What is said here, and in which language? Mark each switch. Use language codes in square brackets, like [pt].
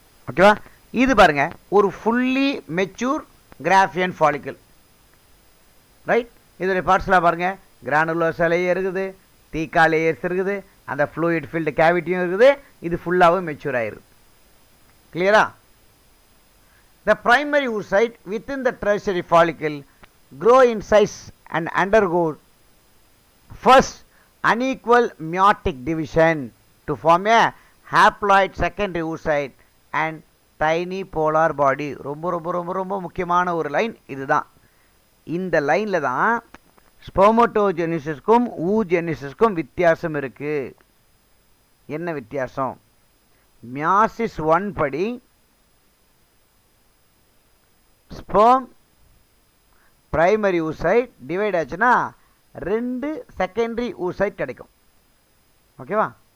[ta] ஓகேவா? இது பாருங்க ஒரு fully mature Graafian follicle. Right, இதோடைய பார்ட்ஸ்லாம் பாருங்க. கிரானுலோசா லேயர் இருக்குது, தீக்கா லேயர்ஸ் இருக்குது, அந்த ஃப்ளூயிட் ஃபீல்டு கேவிட்டியும் இருக்குது. இது ஃபுல்லாகவும் மெச்சூர் ஆகிருது. கிளியரா? [en] The primary oocyte within the tertiary follicle grow in size and undergo first unequal meiotic division to form a haploid secondary oocyte and tiny polar body. [ta] ரொம்ப ரொம்ப ரொம்ப ரொம்ப முக்கியமான ஒரு லைன் இதுதான். இந்த லைனில் தான் ஸ்பெர்மோட்டோஜெனிசிஸ்க்கும் ஊஜெனிசிஸ்க்கும் வித்தியாசம் இருக்குது. என்ன வித்தியாசம்? மியாசிஸ் 1 படி ஸ்பெர்ம் பிரைமரி ஊசைட் டிவைட் ஆச்சுன்னா 2 செகண்டரி ஊசைட் கிடைக்கும். ஓகேவா?